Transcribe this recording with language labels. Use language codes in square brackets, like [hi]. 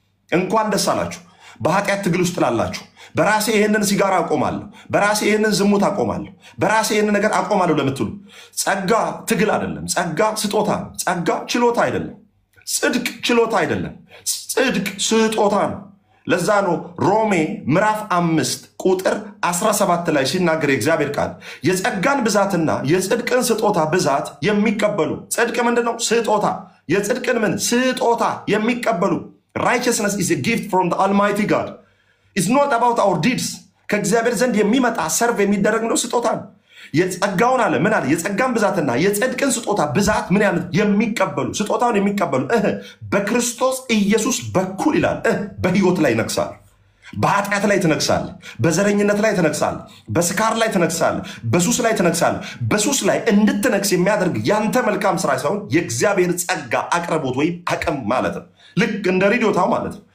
[am] እንኳን ደስ አላችሁ በኃጢአት ትግል ውስጥ ላላችሁ። በራሴ ይህንን ሲጋራ አቆማለሁ፣ በራሴ ይህንን ዝሙት አቆማለሁ፣ በራሴ ይህንን ነገር አቆማለሁ ለምትሉ ጸጋ ትግል አይደለም። ጸጋ ስጦታ ነው። ጸጋ ችሎታ አይደለም። ጽድቅ ችሎታ አይደለም። ጽድቅ ስጦታ ነው። ለዛ ነው ሮሜ ምዕራፍ 5 ቁጥር 17 ላይ ሲናገር የእግዚአብሔር ቃል የጸጋን ብዛትና የጽድቅን ስጦታ ብዛት የሚቀበሉ። ጽድቅ ምንድነው? ስጦታ። የጽድቅን ምን ስጦታ የሚቀበሉ። [en] righteousness is a gift from the almighty God. It's not about our deeds. [am] ከእግዚአብሔር ዘንድ የሚመጣ ሰርቭ የሚደረግ ነው፣ ስጦታ ነው። የጸጋውን አለ ምን አለ? የጸጋን ብዛትና የጽድቅን ስጦታ ብዛት ምን ያህል የሚቀበሉ፣ ስጦታውን የሚቀበሉ በክርስቶስ ኢየሱስ በኩል ይላል። በህይወት ላይ ይነግሳል። በኃጢአት ላይ ትነግሳል። በዘረኝነት ላይ ትነግሳል። በስካር ላይ ትነግሳል። በሱስ ላይ ትነግሳል። በሱስ ላይ እንድትነግስ የሚያደርግ ያንተ መልካም ስራ ሳይሆን የእግዚአብሔር ጸጋ አቅርቦት ወይም አቅም ማለት ነው። ልክ እንደ ሬዲዮታው ማለት ነው።